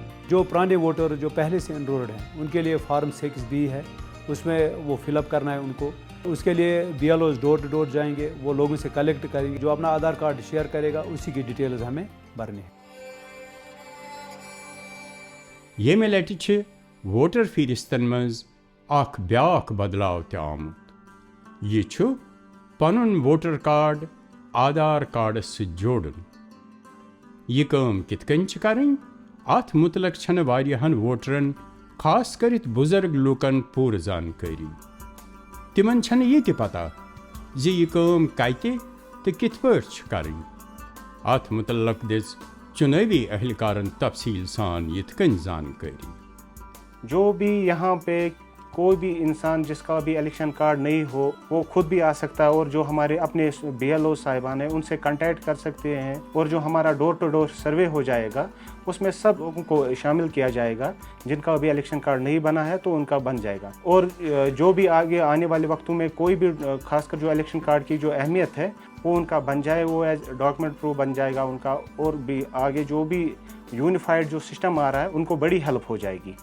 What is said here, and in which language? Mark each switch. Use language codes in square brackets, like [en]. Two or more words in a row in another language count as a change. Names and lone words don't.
[ur] جو پرانے ووٹر جو پہلے سے انرولڈ ہیں ان کے لیے فارم 6 بھی ہے، اس میں وہ [en] fill up [ur] کرنا ہے ان کو. اس کے لیے BLOs [en] door to door [ur] جائیں گے، وہ لوگوں سے کلیکٹ کریں گے، جو اپنا آدھار کارڈ شیئر کرے گا اسی کی ڈیٹیلز ہمیں بھرنی ہے. [ks] ییٚمہِ لٹہِ چھِ ووٹر فہرستن منٛز اکھ بیٛاکھ بدلاو تہِ آمُت. یہِ چھُ پنُن [en] voter card [ks] آدھار کارڈس سۭتۍ جوڑُن. یہِ کٲم کِتھ کٔنۍ چھِ کَرٕنۍ؟ اَتھ مُتعلق چھنہٕ واریاہن ووٹرن خاص کٔرِتھ بُزرگ لوٗکن پوٗرٕ زانکٲری. تِمن چھنہٕ یہِ تہِ پتہ زِ یہِ کٲم کتہِ تہٕ کِتھ پٲٹھۍ چھِ کَرٕنۍ. اَتھ مُتعلق دِژ چُنٲوی اہلکارن تفصیل سان یِتھ کٔنۍ زانکٲری. [ur] جو بھی یہاں پہ کوئی بھی انسان جس کا بھی [en] election card [ur] نہیں ہو وہ خود بھی آ سکتا ہے, اور جو ہمارے اپنے BLO صاحبان ہیں ان سے کانٹیکٹ کر سکتے ہیں, اور جو ہمارا [en] door to door survey [ur] ہو جائے گا اس میں سب لوگوں کو شامل کیا جائے گا. جن کا ابھی [en] election card [ur] نہیں بنا ہے تو ان کا بن جائے گا, اور جو بھی آگے آنے والے وقتوں میں کوئی بھی خاص کر جو [en] election card [ur] کی جو اہمیت ہے وہ ان کا بن جائے, وہ [en] as document proof [ur] بن جائے گا ان کا, اور بھی آگے جو بھی یونیفائڈ جو سسٹم آ رہا ہے ان کو بڑی ہیلپ ہو جائے گی.